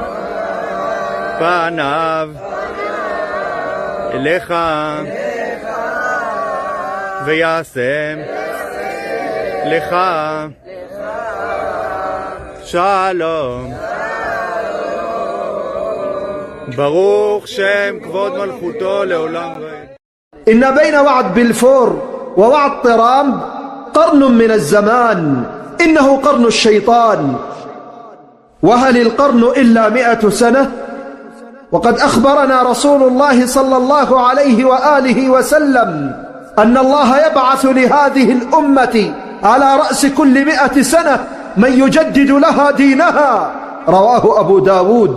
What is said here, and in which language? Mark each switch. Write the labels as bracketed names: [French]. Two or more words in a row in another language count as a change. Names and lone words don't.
[Hebrew] פניו אליך ויעשה לך שלום. ברוך שם כבוד מלכותו לעולם ועד. [Arabic] إن بين وعد بلفور ووعد طرام قرن من الزمان، إنه قرن الشيطان، وهل القرن إلا 100 سنة؟ وقد أخبرنا رسول الله صلى الله عليه وآله وسلم أن الله يبعث لهذه الأمة على رأس كل 100 سنة من يجدد لها دينها، رواه أبو داود.